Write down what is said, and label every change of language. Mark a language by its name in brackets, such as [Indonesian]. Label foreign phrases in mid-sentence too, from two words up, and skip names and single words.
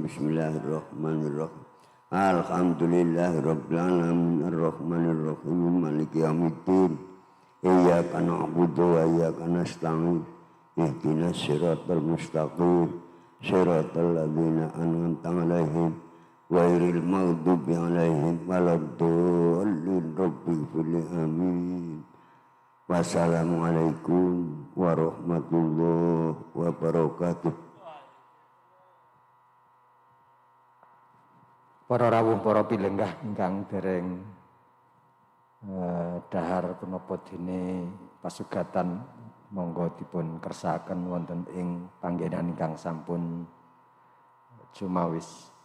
[Arabic] بسم الله الرحمن الرحيم الحمد لله رب العالمين الرحمن الرحيم مالك يوم الدين إياك نعبد وإياك نستعين اهدنا الصراط المستقيم صراط الذين أنعمت عليهم غير المغضوب عليهم ولا الضالين. رب آمين. والسلام عليكم ورحمة الله وبركاته. [Javanese] Para rawuh, para pilenggah ingkang dereng dahar punapa dene pasugatan monggo dipun kersakaken wonten ing panggenan ingkang sampun jumawis.